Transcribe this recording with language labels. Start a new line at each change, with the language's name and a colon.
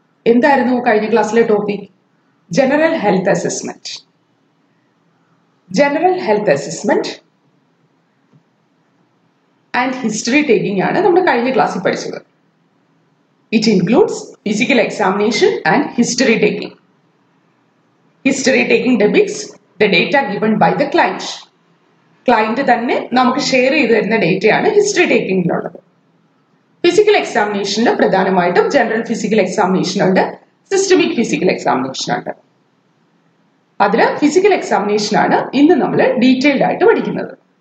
Malayalam: എന്തായിരുന്നു കഴിഞ്ഞ ക്ലാസ്സിലെ topic? General health assessment. General health assessment and history taking ആണ് നമ്മൾ കഴിഞ്ഞ ക്ലാസ്സിൽ പഠിച്ചത്.
English: It includes physical examination and history taking. History taking depicts the data given by the client.
Malayalam: Client തന്നെ നമുക്ക് ഷെയർ ചെയ്തു തരുന്ന ഡേറ്റയാണ് ഹിസ്റ്ററി ടേക്കിംഗിലുള്ളത്. ഫിസിക്കൽ എക്സാമിനേഷനിൽ പ്രധാനമായിട്ടും ജനറൽ ഫിസിക്കൽ എക്സാമിനേഷൻ ഉണ്ട്, സിസ്റ്റമിക് ഫിസിക്കൽ എക്സാമിനേഷൻ ഉണ്ട്. അതിൽ ഫിസിക്കൽ എക്സാമിനേഷൻ ആണ് ഇന്ന് നമ്മൾ ഡീറ്റെയിൽഡ് ആയിട്ട് പഠിക്കുന്നത്.